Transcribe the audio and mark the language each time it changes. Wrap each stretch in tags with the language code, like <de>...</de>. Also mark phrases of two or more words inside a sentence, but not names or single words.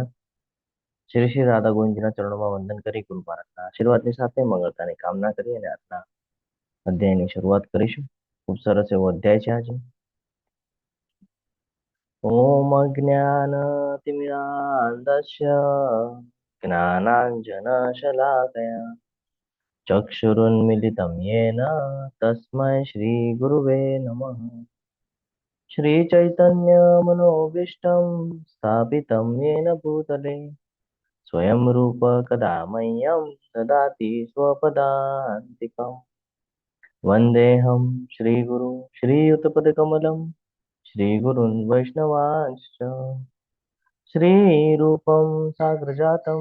<gu>શ્રી શ્રી રાધા ગોવિંદજીના ચરણોમાં વંદન કરી ગુરુ મહારાજના આશીર્વાદની સાથે મંગળતાની કામના કરી અને આજના અધ્યાયની શરૂઆત કરીશું. ખૂબ સરસ એવો અધ્યાય છે આજે.</gu> <sa>ઓમ અજ્ઞાનતિમિરાન્ધસ્ય જ્ઞાનાંજનશલાકયા ચક્ષુરુન્મિલિतं येन तस्मै श्रीगुरुवे नमः. श्रीचैतन्यमनोभीष्टं स्थापितं येन भूतले स्वयं रूप कदा मह्यं ददाति स्वपदान्तिकम्. वन्देऽहं श्रीगुरु श्रीयुतपदकमलं श्रीगुरुन् वैष्णवांश्च श्रीरूपं साग्रजातं</sa>